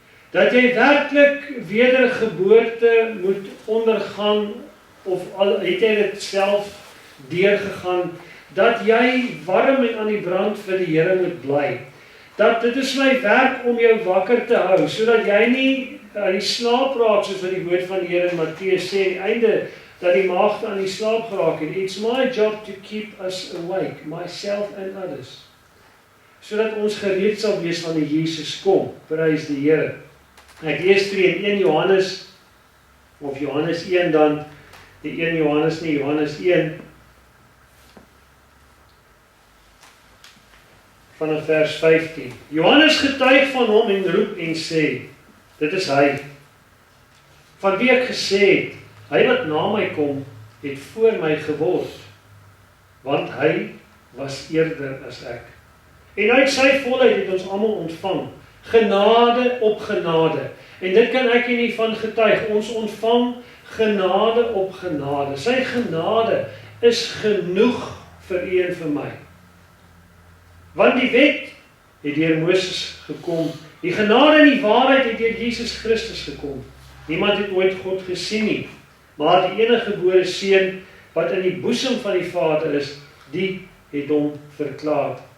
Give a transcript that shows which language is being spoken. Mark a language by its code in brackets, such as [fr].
[af] Dat jy werklik wedergeboorte moet ondergaan, of al het jy dit self deurgegaan, dat jy warm en aan die brand vir die Here moet bly. Dat dit is my werk om jou wakker te hou, sodat jy nie aan die slaap raak, soos wat die woord van die Here in Matteus sê, aan die einde, dat die maagde aan die slaap geraak het. [en] It's my job to keep us awake, myself and others. [af] Sodat ons gereed sal wees wanneer Jesus kom. Prys die Here. Ek lees vir in 1 Johannes, of Johannes 1 dan, die 1 Johannes nie, Johannes 1, vanaf vers 15. Johannes getuig van hom en roep en sê, dit is hy, van wie ek gesê het, hy wat na my kom, het voor my geword, want hy was eerder as ek. En uit sy volheid het ons almal ontvang, genade op genade. En dit kan ek nie van getuig, ons ontvang genade op genade. Sy genade is genoeg vir u en vir my. Want die wet het deur Moses gekom, die genade en die waarheid het deur Jesus Christus gekom. Niemand het ooit God gesien nie, maar die enige gebore seun wat in die boesem van die Vader is, die het hom verklaar.